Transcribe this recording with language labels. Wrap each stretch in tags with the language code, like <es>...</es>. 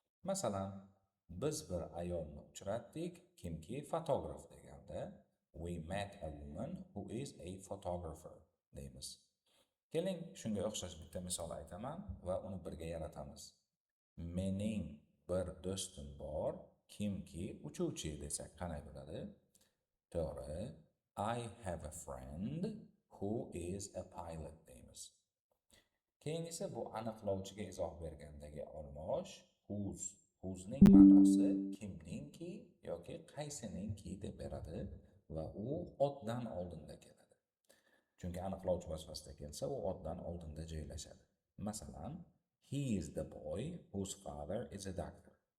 <uz>Masalan, biz bir ayolni uchratdik, kimki fotograf deganda</uz> <en>we met a woman who is a photographer</en> <uz>deymiz. Keling, shunga o'xshash bitta misol aytaman va uni birga yaratamiz. Mening bir do'stim bor, kimki uchuvchi desak qanday bo'ladi? To'g'ri,</uz> <en>I have a friend who is a pilot</en> <uz>deymiz. Keyingisi bu aniqlovchiga izoh bergandagi olmosh whose. Whose'ning ma'nosi kimningki yoki qaysiningki deb beradi va u otdan oldinda keladi. Chunki aniqlovchi vazifasida kelsa, u otdan oldinda joylashadi. Masalan,</uz> <en>he is the boy whose father is a doctor.</en>